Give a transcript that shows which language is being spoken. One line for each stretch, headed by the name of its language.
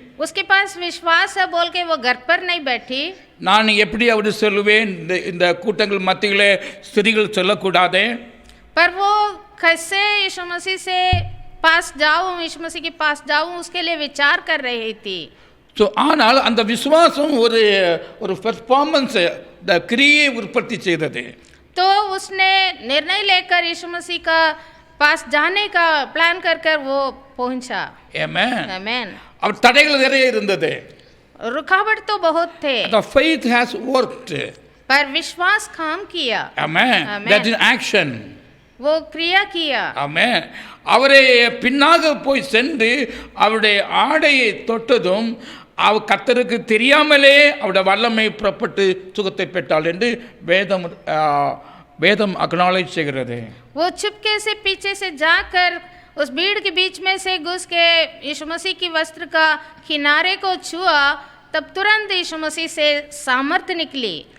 Hindi: उसके पास विश्वास है बोल के वो घर पर नहीं बैठी.
Tamil: நான் எப்படி அவர் சொல்லுவேன், இந்த கூட்டங்கள் மத்தியிலே ஸ்திரீகள் சொல்லக்கூடாதே.
Hindi: पर वो कैसे यीशु मसीह से पास जाऊं, यीशु मसीह के पास जाऊं, उसके लिए विचार कर रही थी.
Tamil: ஸோ ஆனால் அந்த விசுவாசம் ஒரு பெர்ஃபார்மன்ஸ் கிரியை உற்பத்தி செய்தது.
Hindi: तो उसने निर्णय लेकर यीशु मसीह का पास जाने का प्लान कर कर वो पहुंचा.
Tamil: ஆமென்.
Hindi: आमेन.
Tamil: அவர் தடைகள் நிறைய இருந்தது.
Hindi: रुकावट तो बहुत थे,
English: The faith has worked.
Hindi: पर विश्वास काम किया.
English: Amen. Amen. That is action.
Hindi: वो क्रिया किया.
English: Amen.
Tamil: அவரை பின்னாக போய் சென்று அவருடைய ஆடையை தொட்டதும் கர்த்தருக்கு தெரியாமலே அவருடைய வல்லமை புறப்பட்டு சுகத்தை பெற்றாள் என்று வேதம் அக்னாலேஜ் செய்கிறது.
Hindi: वो चुपके से पीछे से जाकर उस भीड़ के बीच में से घुस के यीशु मसीह की वस्त्र का किनारे को छुआ, तब तुरंत यीशु मसीह से सामर्थ निकली।